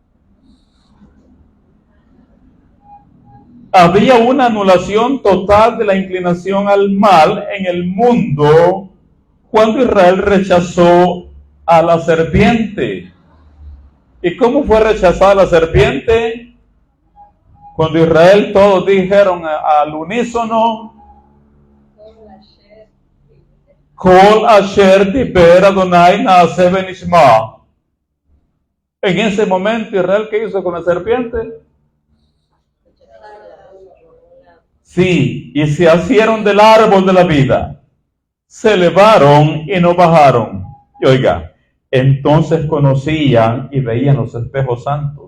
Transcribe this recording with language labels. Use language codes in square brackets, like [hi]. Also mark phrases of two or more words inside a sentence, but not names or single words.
[es] Había una anulación total de la inclinación al mal en el mundo cuando Israel rechazó a la serpiente. ¿Y cómo fue rechazada la serpiente? Cuando Israel todos dijeron al unísono, [he] כל אשר דבר ה׳ נעשה ונשמע. [es] En ese momento Israel, ¿qué hizo con la serpiente? Sí, y se asieron del árbol de la vida, se elevaron y no bajaron. Y oiga, entonces conocían y veían los espejos santos.